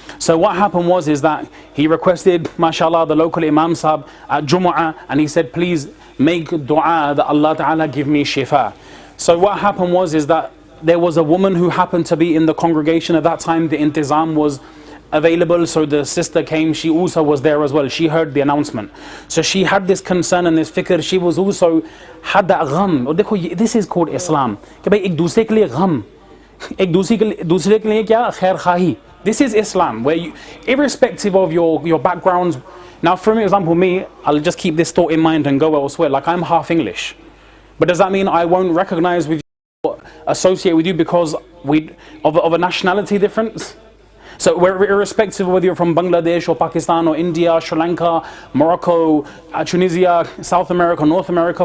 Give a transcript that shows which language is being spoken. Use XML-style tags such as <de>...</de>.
<en>So what happened was is that he requested, mashallah, the local imam sahab at Jumu'ah, and he said, please make dua that Allah Ta'ala give me shifa. So what happened was is that there was a woman who happened to be in the congregation at that time. The intizam was available, so the sister came, she also was there as well. She heard the announcement, so she had this concern and this fikr. She was also had that gham.</en> <ur>और देखो,</ur> <en>this is called Islam,</en> <ur>कि भाई एक दूसरे के लिए gham, एक दूसरे के लिए क्या खैर खाही,</ur> <en>This is Islam, where you, irrespective of your backgrounds. Now, for example, me, I'll just keep this thought in mind and go elsewhere. Like, I'm half English. But does that mean I won't recognize with you, or associate with you because of a nationality difference? So we're irrespective of whether you're from Bangladesh or Pakistan or India, Sri Lanka, Morocco, Tunisia, South America, North America.</en>